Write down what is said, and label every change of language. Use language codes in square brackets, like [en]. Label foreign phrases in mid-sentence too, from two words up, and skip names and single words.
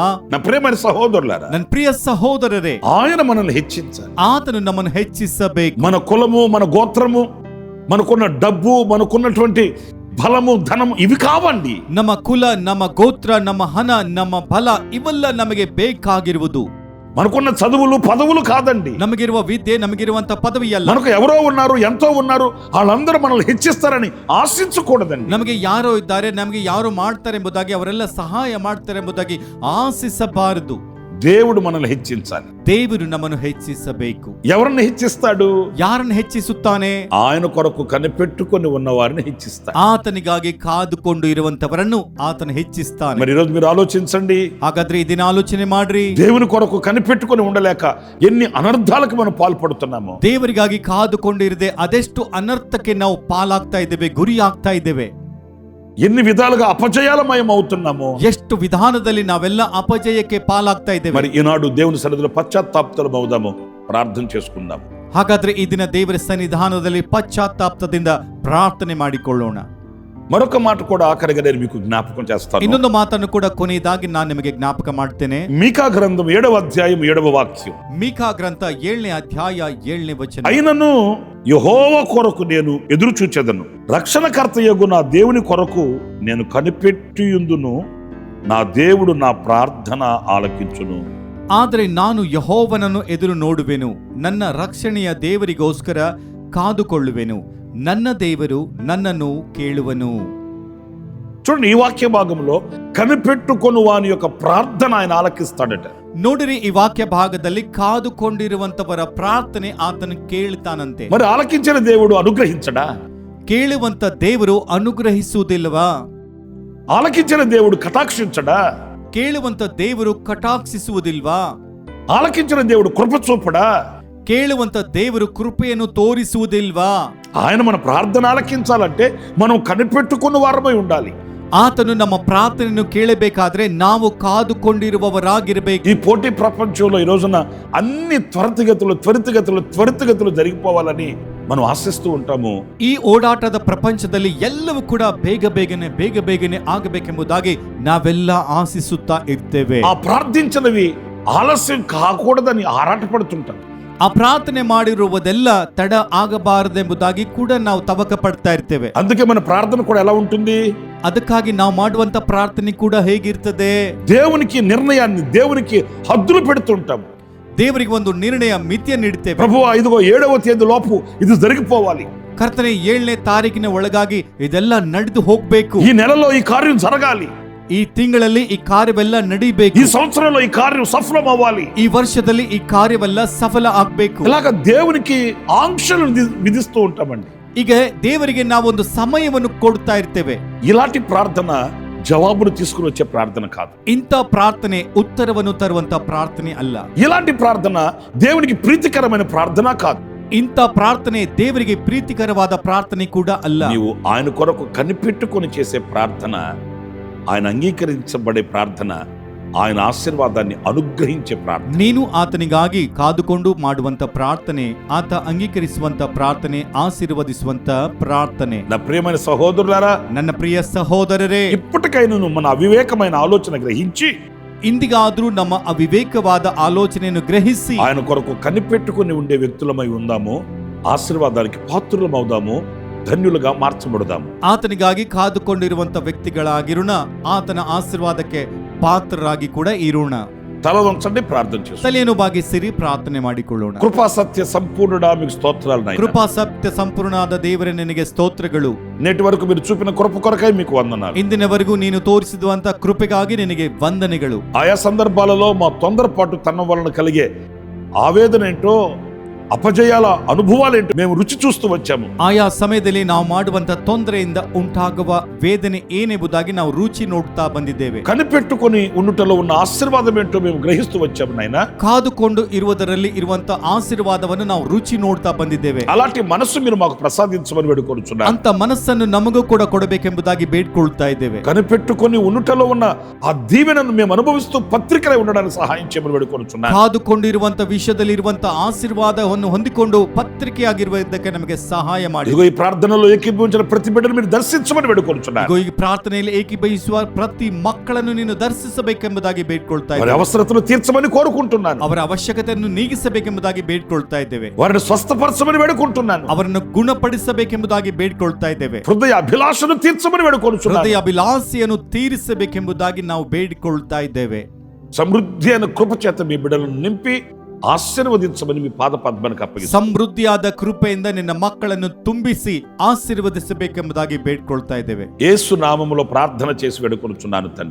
[te] నా ప్రియమైన సహోదరులారా, [kn] ನನ್ನ ಪ್ರಿಯ ಸಹೋದರರೇ, [te] ఆయన మనల్ని హెచ్చించాలి. [kn] ಆತನು ನಮ್ಮನ್ನು ಹೆಚ್ಚಿಸಬೇಕು. [te] మన కులము, మన గోత్రము, మనకున్న డబ్బు, మనకున్నటువంటి బలము, ధనము ఇవి కావండి. [kn] ನಮ್ಮ ಕುಲ, ನಮ್ಮ ಗೋತ್ರ, ನಮ್ಮ ಹಣ, ನಮ್ಮ ಬಲ ಇವೆಲ್ಲ ನಮಗೆ ಬೇಕಾಗಿರುವುದು. [te] మనకున్న చదువులు పదవులు కాదండి. [kn] ನಮಗಿರುವ ವಿದ್ಯೆ, ನಮಗಿರುವಂತ ಪದವಿ ಅಲ್ಲ. [te] మనకు ఎవరో ఉన్నారు, ఎంతో ఉన్నారు, వాళ్ళందరూ మనల్ని హెచ్చిస్తారని ఆశించకూడదండి. [kn] ನಮಗೆ ಯಾರೋ ಇದ್ದಾರೆ, ನಮಗೆ ಯಾರು ಮಾಡ್ತಾರೆ ಎಂಬುದಾಗಿ, ಅವರೆಲ್ಲ ಸಹಾಯ ಮಾಡ್ತಾರೆ ಎಂಬುದಾಗಿ ಆಶಿಸಬಾರದು. [te] దేవుడు మనల్ని హెచ్చించాలి. [kn] ದೇವರು ನಮ್ಮನ್ನು ಹೆಚ್ಚಿಸಬೇಕು. [te] ఎవరిని హెచ్చిస్తాడు? [kn] ಯಾರನ್ನು ಹೆಚ್ಚಿಸುತ್ತಾನೆ? [te] ఆయన కొరకు కనిపెట్టుకొని ఉన్న వారిని హెచ్చిస్తాడు. [kn] ಆತನಿಗಾಗಿ ಕಾದುಕೊಂಡು ಇರುವಂತವರನ್ನು ಆತನು ಹೆಚ್ಚಿಸ್ತಾನೆ. [te] మరి ఈరోజు మీరు ఆలోచించండి. [kn] ಹಾಗಾದ್ರೆ ಈ ದಿನ ಆಲೋಚನೆ ಮಾಡ್ರಿ. [te] దేవుని కొరకు కనిపెట్టుకొని ఉండలేక ఎన్ని అనర్థాలకు మనం పాల్పడుతున్నామో. [kn] ದೇವರಿಗಾಗಿ ಕಾದುಕೊಂಡಿರದೆ ಅದೆಷ್ಟು ಅನರ್ಥಕ್ಕೆ ನಾವು ಪಾಲಾಗ್ತಾ ಇದ್ದೇವೆ, ಗುರಿ ಆಗ್ತಾ ಇದ್ದೇವೆ. [te] ఎన్ని విధాలుగా అపజయాలమయం అవుతున్నామో. [kn] ಎಷ್ಟು ವಿಧಾನದಲ್ಲಿ ನಾವೆಲ್ಲ ಅಪಜಯಕ್ಕೆ ಪಾಲಾಗ್ತಾ ಇದ್ದೇವೆ. [te] మరి ఈనాడు దేవుని సన్నిధిలో పశ్చాత్తాపతలు అవుదాము, ప్రార్థన చేసుకుందాం. [kn] ಹಾಗಾದ್ರೆ ಈ ದಿನ ದೇವರ ಸನ್ನಿಧಾನದಲ್ಲಿ ಪಶ್ಚಾತ್ತಾಪದಿಂದ ಪ್ರಾರ್ಥನೆ ಮಾಡಿಕೊಳ್ಳೋಣ. [te] మరొక మాట కూడా ఆఖరిగా నేను మీకు జ్ఞాపకం చేస్తాను. [kn] ಇನ್ನೊಂದು ಮಾತನ್ನು ಕೂಡ ಕೊನೆಯದಾಗಿ ನಾನು ನಿಮಗೆ ಜ್ಞಾಪಕ ಮಾಡ್ತೇನೆ. [te] మీకా గ్రంథం 7వ అధ్యాయం 7వ వాక్యం. [kn] ಮೀಕಾ ಗ್ರಂಥ 7ನೇ ಅಧ್ಯಾಯ 7ನೇ ವಚನ. [te] అయినను యెహోవా కొరకు నేను ఎదురు చూచెదను, రక్షణకర్తయగు నా దేవుని కొరకు నేను కనిపెట్టియుందును, నా దేవుడు నా ప్రార్థన ఆలకించును. [kn] ಆದರೆ ನಾನು ಯೆಹೋವನನ್ನು ಎದುರು ನೋಡುವೆನು, ನನ್ನ ರಕ್ಷಣೆಯ ದೇವರಿಗೋಸ್ಕರ ಕಾದುಕೊಳ್ಳುವೆನು, ನನ್ನ ದೇವರು ನನ್ನನ್ನು ಕೇಳುವನು. [te] చూడండి, ఈ వాక్య భాగంలో కనిపెట్టుకొని వాని యొక్క ప్రార్థన ఆయన ఆలకిస్తాడట. [kn] ನೋಡಿರಿ, ಈ ವಾಕ್ಯ ಭಾಗದಲ್ಲಿ ಕಾದುಕೊಂಡಿರುವಂತವರ ಪ್ರಾರ್ಥನೆ ಆತನು ಕೇಳ್ತಾನಂತೆ. [te] మరి ఆలకించిన దేవుడు అనుగ్రహించడా? [kn] ಕೇಳುವಂತ ದೇವರು ಅನುಗ್ರಹಿಸುವುದಿಲ್ಲವಾ? [te] ఆలకించిన దేవుడు కటాక్షించడా? [kn] ಕೇಳುವಂತ ದೇವರು ಕಟಾಕ್ಷಿಸುವುದಿಲ್ವಾ? [te] ఆలకించిన దేవుడు కృప చూపడా? [kn] ಕೇಳುವಂತ ದೇವರು ಕೃಪೆಯನ್ನು ತೋರಿಸುವುದಿಲ್ವಾ? [te] ఆయన మన ప్రార్థన ఆలకించాలంటే మనం కనిపెట్టుకున్న వారమై ఉండాలి. [kn] ಆತನು ನಮ್ಮ ಪ್ರಾರ್ಥನೆಯನ್ನು ಕೇಳಬೇಕಾದ್ರೆ ನಾವು ಕಾದುಕೊಂಡಿರುವವರಾಗಿರಬೇಕು. [te] ఈ పోటీ ప్రపంచంలో ఈ రోజున అన్ని త్వరితగతులు జరిగిపోవాలని మనం ఆశిస్తూ ఉంటాము. [kn] ಈ ಓಡಾಟದ ಪ್ರಪಂಚದಲ್ಲಿ ಎಲ್ಲವೂ ಕೂಡ ಬೇಗ ಬೇಗನೆ ಆಗಬೇಕೆಂಬುದಾಗಿ ನಾವೆಲ್ಲ ಆಶಿಸುತ್ತಾ ಇರ್ತೇವೆ. [te] ఆ ప్రార్థించినవి ఆలస్యం కాకూడదని ఆరాటపడుతుంటాం. [kn] ಆ ಪ್ರಾರ್ಥನೆ ಮಾಡಿರುವುದೆಲ್ಲ ತಡ ಆಗಬಾರದೆಂಬುದಾಗಿ ಕೂಡ ನಾವು ತವಕ ಪಡ್ತಾ ಇರ್ತೇವೆ. [te] అందుకే మన ప్రార్థన కూడా ఎలా ఉంటుంది? [kn] ಅದಕ್ಕಾಗಿ ನಾವು ಮಾಡುವಂತ ಪ್ರಾರ್ಥನೆ ಕೂಡ ಹೇಗಿರ್ತದೆ? [te] దేవునికి నిర్ణయాన్ని, దేవునికి హద్దులు పెడుతుంటాం. [kn] ದೇವರಿಗೆ ಒಂದು ನಿರ್ಣಯ ಮಿತಿಯನ್ನು ಇಡ್ತೇವೆ. [te] ప్రభు ఇదిగో 7వ తేదీ లోపు ఇది జరిగిపోవాలి, [kn] ಕರ್ತನೆ 7ನೇ ತಾರೀಕಿನ ಒಳಗಾಗಿ ಇದೆಲ್ಲ ನಡೆದು ಹೋಗ್ಬೇಕು, [te] ఈ నెలలో ఈ కార్యం జరగాలి, [kn] ಈ ತಿಂಗಳಲ್ಲಿ ಈ ಕಾರ್ಯವೆಲ್ಲ ನಡೀಬೇಕು, [te] ఈ సంవత్సరంలో ఈ కార్యం సఫలం అవ్వాలి, [kn] ಈ ವರ್ಷದಲ್ಲಿ ಈ ಕಾರ್ಯವೆಲ್ಲ ಸಫಲ ಆಗ್ಬೇಕು. [te] ఇలాగ దేవునికి ఆంక్షలు విధిస్తూ ఉంటామండి. [kn] ಈಗ ದೇವರಿಗೆ ನಾವೊಂದು ಸಮಯವನ್ನು ಕೊಡ್ತಾ ಇರ್ತೇವೆ. [te] ఇలాంటి ప్రార్థన జవాబును తీసుకుని వచ్చే ప్రార్థన కాదు. [kn] ಇಂಥ ಪ್ರಾರ್ಥನೆ ಉತ್ತರವನ್ನು ತರುವಂತ ಪ್ರಾರ್ಥನೆ ಅಲ್ಲ. [te] ఇలాంటి ప్రార్థన దేవునికి ప్రీతికరమైన ప్రార్థన కాదు. [kn] ಇಂಥ ಪ್ರಾರ್ಥನೆ ದೇವರಿಗೆ ಪ್ರೀತಿಕರವಾದ ಪ್ರಾರ್ಥನೆ ಕೂಡ ಅಲ್ಲ. [te] నీవు ఆయన కొరకు కనిపెట్టుకొని చేసే ప్రార్థన, ఆయన అంగీకరించబడే ప్రార్థన, ఆయన ఆశీర్వాదాన్ని అనుగ్రహించే ప్రార్థన. [kn] ನೀನು ಆತನಿಗಾಗಿ ಕಾದುಕೊಂಡು ಮಾಡುವಂತ ಪ್ರಾರ್ಥನೆ, ಆತ ಅಂಗೀಕರಿಸುವಂತ ಪ್ರಾರ್ಥನೆ, ಆಶೀರ್ವದಿಸುವಂತ ಪ್ರಾರ್ಥನೆ. [te] నా ప్రియమైన సహోదరులారా, [kn] ನನ್ನ ಪ್ರಿಯ ಸಹೋದರರೇ, [te] ఇప్పటికైనా మన అవివేకమైన ఆలోచన గ్రహించి [kn] ಇಂದಿಗಾದ್ರೂ ನಮ್ಮ ಅವಿವೇಕವಾದ ಆಲೋಚನೆಯನ್ನು ಗ್ರಹಿಸಿ [te] ఆయన కొరకు కనిపెట్టుకుని ఉండే వ్యక్తులమై ఉందాము, ఆశీర్వాదానికి పాత్రులం అవుదాము, ధన్యులుగా మార్చబడదాము. [kn] ಆತನಿಗಾಗಿ ಕಾದುಕೊಂಡಿರುವಂತ ವ್ಯಕ್ತಿಗಳಾಗಿರೋಣ, ಆತನ ಆಶೀರ್ವಾದಕ್ಕೆ ಪಾತ್ರರಾಗಿ ಕೂಡ ಇರೋಣ. [te] తల వంచండి, ప్రార్థన చేస్తాం. [kn] ತಲೆಯನ್ನು ಬಾಗಿಸಿರಿ, ಪ್ರಾರ್ಥನೆ ಮಾಡಿಕೊಳ್ಳೋಣ. [te] కృపా సత్య సంపూర్ణుడా మీకు స్తోత్రాలు నాయనా. [kn] ಕೃಪಾ ಸತ್ಯ ಸಂಪೂರ್ಣಾದ ದೇವರೇ ನಿನಗೆ ಸ್ತೋತ್ರಗಳು. [te] నేటి వరకు మీరు చూపిన కృప కొరకై మీకు వందనాలు. [kn] ಇಂದಿನವರೆಗೂ ನೀನು ತೋರಿಸಿರುವಂತ ಕೃಪೆಗಾಗಿ ನಿನಗೆ ವಂದನೆಗಳು. [te] ఆయా సందర్భాలలో మా తొందరపాటు తనం వలన కలిగే ఆవేదన ఏంటో, అపజయాల అనుభవాలేంటో మేము రుచి చూస్తూ వచ్చాము. [kn] ಆಯಾ ಸಮಯದಲ್ಲಿ ನಾವು ಮಾಡುವಂತ ತೊಂದರೆಯಿಂದ ಉಂಟಾಗುವ ವೇದನೆ ಏನೆಂಬುದಾಗಿ ನಾವು ರುಚಿ ನೋಡ್ತಾ ಬಂದಿದ್ದೇವೆ. [te] కనిపెట్టుకొని ఉండుటలో ఉన్న ఆశీర్వాదం ఏంటో మేము గ్రహిస్తూ వచ్చాము నాయనా. [kn] ಕಾದುಕೊಂಡು ಇರುವುದರಲ್ಲಿ ಇರುವಂತ ಆಶೀರ್ವಾದವನ್ನು ನಾವು ರುಚಿ ನೋಡ್ತಾ ಬಂದಿದ್ದೇವೆ. [te] అలాంటి మనసు మీరు మాకు ప్రసాదించమని వేడుకొనుచున్నాను. [kn] ಅಂತ ಮನಸ್ಸನ್ನು ನಮಗೂ ಕೂಡ ಕೊಡಬೇಕೆಂಬುದಾಗಿ ಬೇಡ್ಕೊಳ್ತಾ ಇದ್ದೇವೆ. [te] కనిపెట్టుకొని ఉండుటలో ఉన్న ఆ దీవెనను మేము అనుభవిస్తూ పత్రికలై ఉండడానికి సహాయం చేయమని వేడుకొనుచున్నాను. [kn] ಕಾದುಕೊಂಡಿರುವಂತ ವಿಷಯದಲ್ಲಿ ಇರುವಂತ ಆಶೀರ್ವಾದವನ್ನು ಹೊಂದಿಕೊಂಡು ಪತ್ರಿಕೆಯಾಗಿರುವುದಕ್ಕೆ ನಮಗೆ ಸಹಾಯ ಮಾಡಿ. [te] ఇదిగో ఈ ప్రార్థనలో ఏకీభవించిన ప్రతి బిడ్డను మీరు దర్శించమని వేడుకొనుచున్నాను. [kn] ಇಗೋ ಈ ಪ್ರಾರ್ಥನೆಯಲ್ಲಿ ಏಕೀಭವಿಸುವ ಪ್ರತಿ ಮಕ್ಕಳನ್ನು ನೀನು ದರ್ಶಿಸಬೇಕೆಂಬುದಾಗಿ ಬೇಡ್ಕೊಳ್ತಾ [te] వారి [kn] ಇದ್ದೇವೆ. [te] అవసరతను తీర్చమని కోరుకుంటున్నాను. [kn] ಅವರ ಅವಶ್ಯಕತೆಯನ್ನು ನೀಗಿಸಬೇಕೆಂಬುದಾಗಿ ಬೇಡ್ಕೊಳ್ತಾ ಇದ್ದೇವೆ. [te] వారిని స్వస్థపరచమని వేడుకుంటున్నాను. [kn] ಅವರನ್ನು ಗುಣಪಡಿಸಬೇಕೆಂಬುದಾಗಿ ಬೇಡ್ಕೊಳ್ತಾ ಇದ್ದೇವೆ. [te] హృదయ అభిలాషను తీర్చమని వేడుకొనుచున్నాను. [kn] ಹೃದಯ ಅಭಿಲಾಷೆಯನ್ನು ತೀರಿಸಬೇಕೆಂಬುದಾಗಿ ನಾವು ಬೇಡಿಕೊಳ್ತಾ ಇದ್ದೇವೆ. [te] సమృద్ధి అయిన కృప చేత మీ బిడ్డలను నింపి ఆశీర్వదించమని మీ పాద పద్మానికి అప్పగిస్తాను. [kn] ಸಮೃದ್ಧಿಯಾದ ಕೃಪೆಯಿಂದ ನಿನ್ನ ಮಕ್ಕಳನ್ನು ತುಂಬಿಸಿ ಆಶೀರ್ವದಿಸಬೇಕೆಂಬುದಾಗಿ ಬೇಡ್ಕೊಳ್ತಾ ಇದ್ದೇವೆ. [te] యేసు నామములో ప్రార్థన చేసి వేడుకొనుచున్నాను తండ్రి.